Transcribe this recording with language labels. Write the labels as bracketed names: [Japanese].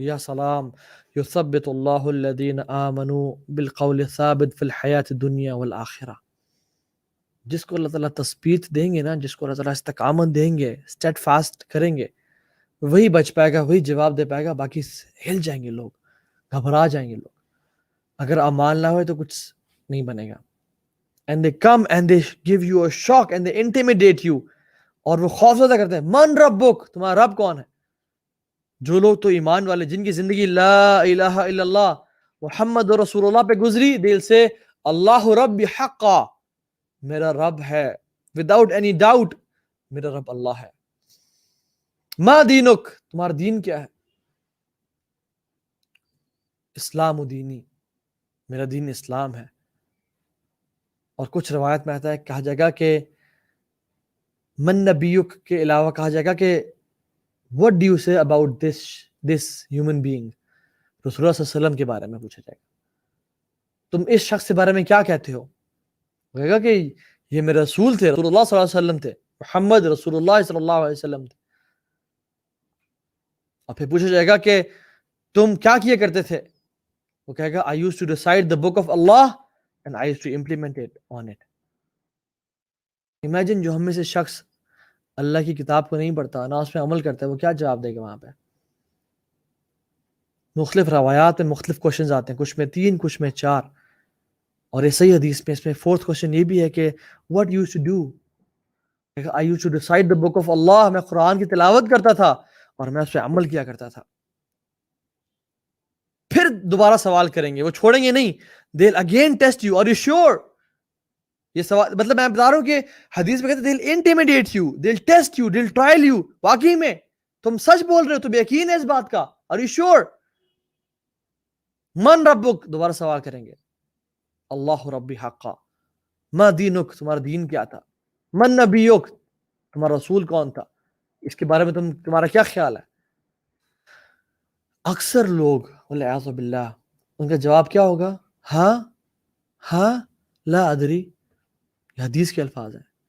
[Arabic] یا سلام، یثبت اللہ الذین آمنوا بالقول الثابت فی الحیات الدنیا والآخرہ. [Urdu] جس کو اللہ تعالیٰ تثبیت دیں گے نا، جس کو اللہ تعالیٰ استقامت دیں گے، اسٹیڈ فاسٹ کریں گے، وہی بچ پائے گا، وہی جواب دے پائے گا. باقی ہل جائیں گے لوگ، گھبرا جائیں گے لوگ. اگر امان نہ ہوئے تو کچھ نہیں بنے گا. [English] and they come and they give you a shock and they intimidate you. [Urdu] اور وہ خوف زدہ کرتے ہیں. [Arabic] من ربک، [Urdu] تمہارا رب کون ہے؟ جو لوگ تو ایمان والے، جن کی زندگی [Arabic] لا الہ الا اللہ محمد رسول اللہ [Urdu] پہ گزری، دل سے [Arabic] اللہ رب حقا، [Urdu] میرا رب ہے [English] without any doubt، [Urdu] میرا رب اللہ ہے. [Arabic] ما دینک، [Urdu] تمہارا دین کیا ہے؟ [Arabic] اسلام دینی، [Urdu] میرا دین اسلام ہے. اور کچھ روایت میں آتا ہے، کہا جائے گا کہ [Arabic] من نبیک [Urdu] کے علاوہ کہا جائے گا کہ [English] what do you say about this human being، [Urdu] رسول اللہ صلی اللہ علیہ وسلم کے بارے میں پوچھا جائے گا، تم اس شخص کے بارے میں کیا کہتے ہو؟ کہے گا کہ یہ میرے رسول تھے، رسول اللہ صلی اللہ علیہ وسلم تھے، محمد رسول اللہ صلی اللہ علیہ وسلم تھے. اور پھر پوچھا جائے گا کہ تم کیا کیا کرتے تھے؟ وہ کہے گا [English] I used to recite the book of Allah and I used to implement it on it. [Urdu] Imagine جو ہم میں سے شخص اللہ کی کتاب کو نہیں پڑھتا، نہ اس پہ عمل کرتا ہے، وہ کیا جواب دے گا وہاں پہ؟ مختلف روایات میں مختلف کوشچنز آتے ہیں، کچھ میں 3 کچھ میں 4. اور یہ صحیح حدیث میں اس میں 4th کوشچن یہ بھی ہے کہ [English] what you used to do. I used to recite the book of Allah، [Urdu] میں قرآن کی تلاوت کرتا تھا اور میں اس پہ عمل کیا کرتا تھا. پھر دوبارہ سوال کریں گے، وہ چھوڑیں گے نہیں. [English] they'll again test you، are you sure؟ [Urdu] یہ سوال مطلب میں بتا رہا ہوں کہ حدیث میں کہتے ہیں [English] they'll intimidate you، they'll test you، they'll trial you. [Urdu] واقعی میں تم سچ بول رہے ہو، تم یقین ہے اس بات کا؟ [English] are you sure؟ [Arabic] من ربک، [Urdu] دوبارہ سوال کریں گے. [Arabic] اللہ ربی حقا. ما دینک، [Urdu] تمہارا دین کیا تھا؟ [Arabic] من نبیک، [Urdu] تمہارا رسول کون تھا؟ اس کے بارے میں تمہارا کیا خیال ہے؟ اکثر لوگ [Arabic] والعیاذ باللہ [Urdu] ان کا جواب کیا ہوگا؟ ہاں ہاں [Arabic] لا ادری. [Urdu] یہ حدیث کے الفاظ ہیں.